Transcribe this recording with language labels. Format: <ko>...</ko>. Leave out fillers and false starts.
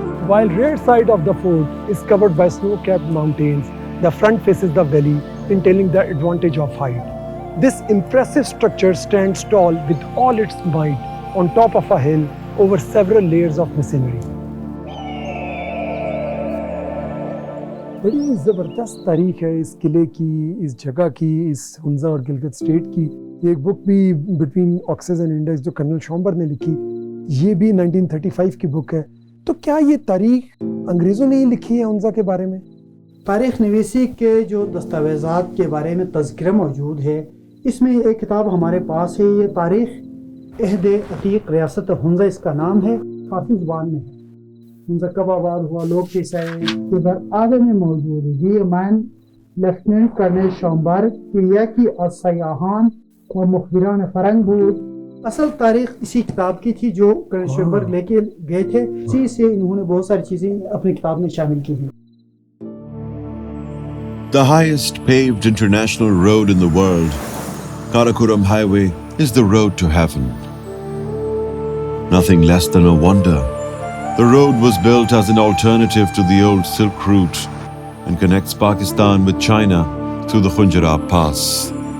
<en>While rear side of the fort is covered by snow-capped mountains, the front faces the valley, entailing the advantage of height. This impressive structure stands tall with all its might on top of a hill over several layers of masonry.</en> <ur>بڑی زبردست تاریخ ہے اس قلعے کی, اس جگہ کی, اس ہنزا اور Gilgit state کی. یہ ایک بک بھی بٹوین آکسز اینڈ انڈیکس جو کرنل شامبر نے لکھی, یہ بھی 1935 کی بک ہے. تو کیا یہ تاریخ انگریزوں نے ہی لکھی ہے ہنزا کے بارے میں؟ تاریخ نویسی کے جو دستاویزات کے بارے میں تذکرہ موجود ہے, اس میں ایک کتاب ہمارے پاس ہے, یہ تاریخ عہد عتیق ریاست ہنزا اس کا نام ہے, فارسی زبان میں ہے. ہنزا کب آباد ہوا, لوگ کیسے آئے, ادھر آگے میں موجود ہے. یہ مین لیفٹیننٹ کرنل شامبر کی سیاحان اور مخبران فرنگ بود. اصل تاریخ اسی کتاب کی تھی جو کرنل شامبر لے کے گئے تھے, اسی سے انہوں نے بہت ساری چیزیں اپنی کتاب میں شامل کی ہیں.</ur> <en>The highest paved international road in the world, Karakoram Highway, is the road to heaven. Nothing less than a wonder, The road was built as an alternative to the old Silk Route and connects Pakistan with China through the Khunjerab Pass.</en>